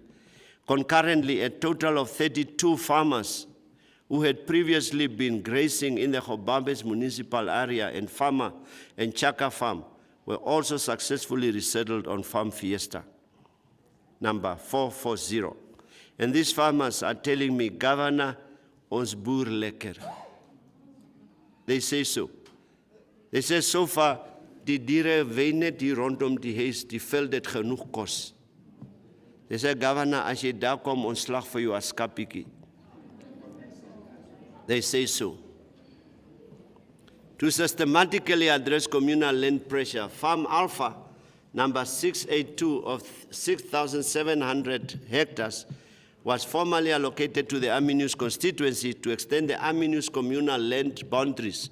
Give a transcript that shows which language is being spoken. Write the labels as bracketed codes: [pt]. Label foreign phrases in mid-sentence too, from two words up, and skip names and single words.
[en] Concurrently, a total of 32 farmers who had previously been grazing in the Gobabes municipal area and Chaka farm were also successfully resettled on farm Fiesta number 440. And these farmers are telling me, Governor, [af] ons boer lekker. [en] They say so. They say so far, [af] die diere ween net hier rondom die huis, die veld het genoeg kos. [en] They say, Governor, [af] as jy daar kom, ons slag vir jou as kapiekie. [en] They say so. To systematically address communal land pressure, Farm Alpha, number 682 of 6,700 hectares, was formally allocated to the Aminus constituency to extend the Aminus communal land boundaries.